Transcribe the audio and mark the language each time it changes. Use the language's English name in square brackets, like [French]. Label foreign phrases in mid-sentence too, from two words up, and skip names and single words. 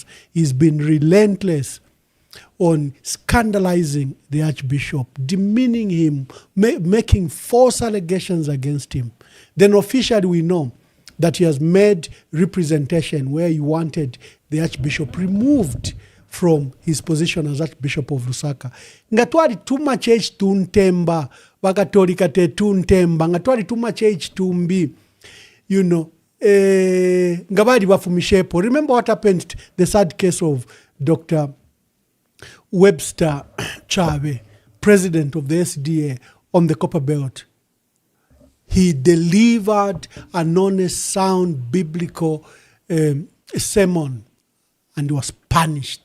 [English] He's been relentless on scandalizing the Archbishop, demeaning him, making false allegations against him. Then officially we know that he has made representation where he wanted the Archbishop removed from his position as Archbishop of Lusaka. [Bemba] Ngatwali tuma church tuntemba, wakatolika te tuntemba, ngatwali tuma church tumbi, [English] you know, [Bemba] ngabadi wafumishepo. [English] Remember what happened, the sad case of Dr. Webster Chave, president of the SDA on the Copper Belt. He delivered an honest, sound, biblical sermon and was punished.